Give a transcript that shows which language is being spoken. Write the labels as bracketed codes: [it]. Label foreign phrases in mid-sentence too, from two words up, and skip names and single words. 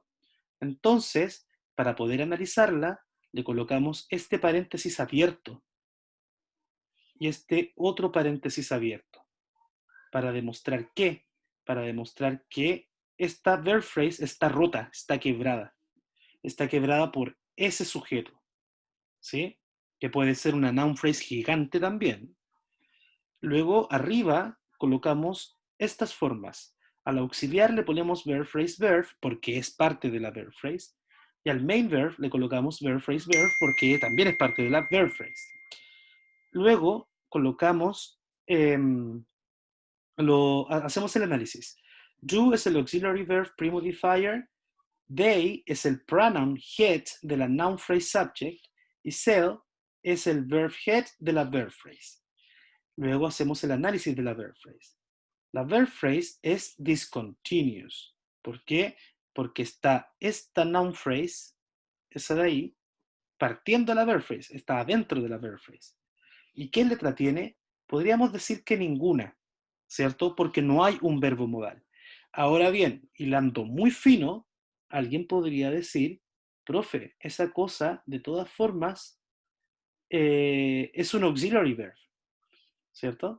[es] Entonces, para poder analizarla, le colocamos este paréntesis abierto y este otro paréntesis abierto. ¿Para demostrar qué? Para demostrar que esta [en] verb phrase [es] está rota, está quebrada. Está quebrada por ese sujeto, ¿sí? Que puede ser una [en] noun phrase [es] gigante también. Luego, arriba, colocamos estas formas. Al auxiliar le ponemos [en] verb phrase verb [es] porque es parte de la [en] verb phrase. [es] Y al [en] main verb [es] le colocamos [en] verb phrase verb [es] porque también es parte de la [en] verb phrase. [es] Luego, colocamos, hacemos el análisis. Do es el [en] auxiliary verb pre-modifier. [es] They es el [en] pronoun head [es] de la [en] noun phrase subject. [es] Y sell es el [en] verb head [es] de la [en] verb phrase. [es] Luego hacemos el análisis de la [en] verb phrase. [es] La [en] verb phrase [es] es discontinuous. ¿Por qué? Porque está esta [en] noun phrase, [es] esa de ahí, partiendo de la [en] verb phrase, [es] está adentro de la [en] verb phrase. [es] ¿Y qué letra tiene? Podríamos decir que ninguna, ¿cierto? Porque no hay un verbo modal. Ahora bien, hilando muy fino, alguien podría decir, profe, esa cosa de todas formas es un [en] auxiliary verb, [es] ¿cierto?